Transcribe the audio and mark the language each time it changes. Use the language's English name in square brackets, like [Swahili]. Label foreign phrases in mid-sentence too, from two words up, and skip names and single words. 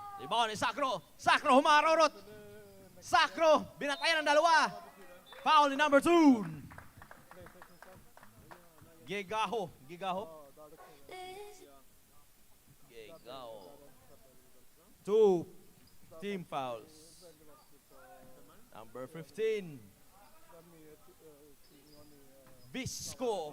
[Filipino] Rebound ni Sacro. Sacro humarurot. Sacro, binatayan ng dalawa. Foul ni number 2. Gigaho. Gigaho. [English] Gigaho. 2 team fouls. [Filipino] Number 15. Bisco.